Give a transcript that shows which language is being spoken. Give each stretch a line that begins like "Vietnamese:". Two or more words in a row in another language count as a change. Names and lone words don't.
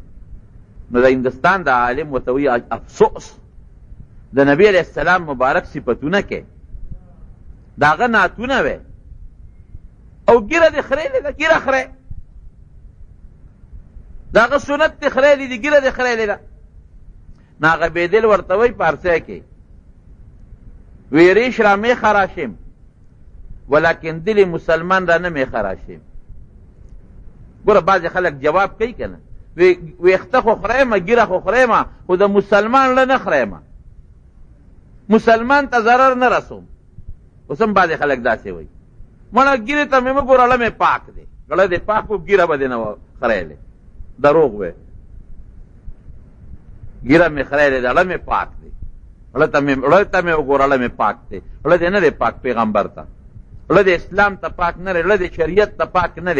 Pashto: نو د هندوستان د عالم ورته وایي افسوس د نبي علیه السلام مبارک صفتونه کې د هغه نعتونه وی او ګیره دې خریلې ده، ګیره خری د هغه سنت دې خریلې دي، ګیره دې خریلې ده. نو هغه بېدل ورته وایي پارسی کې وی
Persian: ریش را می خراشیم ولیکن دل مسلمان را نمی خراشیم.
Pashto: ګوره بعضې خلک جواب کوي که نه، ویخته خو خریمه ګیره خو خریمه خو د مسلمان له نه خریمه، مسلمان ته ضرر نه رسوم. اوس هم بعضې خلک داسې وایي مړه ګیرې ته مې مه ګوره اړه مې پاک دی، اړه دې پاک و ګیره به دې نه خریلې، دروغ وی، ګیره مې خریلې ده اړه مې پاک دی، اړه ته مې وګوره اړه مې پاک دی، اړه دې نه دی پاک پیغمبر ته، اړه د اسلام ته پاک نه دی، اړه د شریعت ته پاک نه دی.